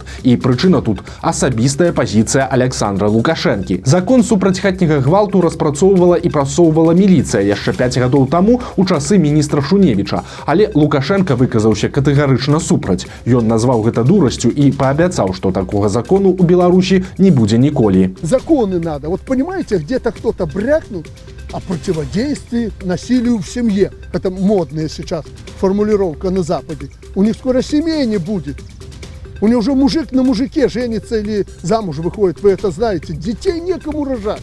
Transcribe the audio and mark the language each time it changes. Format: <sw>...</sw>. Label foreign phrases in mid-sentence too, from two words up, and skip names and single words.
<be>І прычына тут асабістая пазіцыя Александра Лукашэнкі. Закон супраць хатняга гвалту распрацоўвала і прасоўвала міліцыя яшчэ 5 гадоў таму у часы міністра Шуневіча. Але Лукашенко выказаўся катэгарычна супраць. Ён назваў гэта дурасцю і паабяцаў, што такога закону у Беларусі не будзе ніколі.</be> <ru>Законы надо. Вот понимаете, где-то кто-то брякнул о противодействии насилию в семье. Это модная сейчас формулировка на Западе. У них скоро семей не будет. У них уже мужик на мужике женится или замуж выходит. Вы это знаете. Детей некому рожать.</ru>